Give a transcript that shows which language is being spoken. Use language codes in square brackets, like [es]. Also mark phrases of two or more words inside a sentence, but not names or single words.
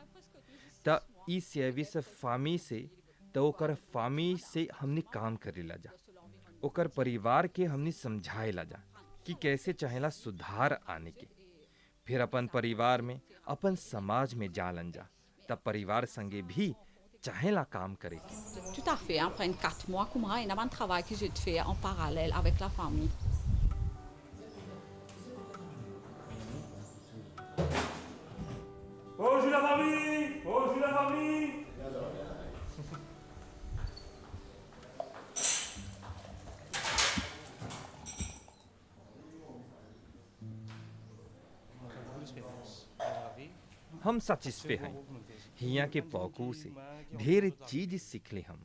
[bho] त ई सेविस फामी से तो ओकर फामी से हमने काम करेला जा, ओकर परिवार के हमने समझाएला जा कि कैसे चाहेला सुधार आने के। फिर अपन परिवार में, अपन समाज में जालन जा, तब परिवार संगे भी चाहेला काम करे के। [fr] Tout à fait, hein, prendre 4 mois comme ça, et un travail que je fais en parallèle avec la famille. Bonjour la famille! Bonjour la famille! [bho] हम सैटिस्फे हैं हिया के पौकू से ढेर चीज सीखले हम।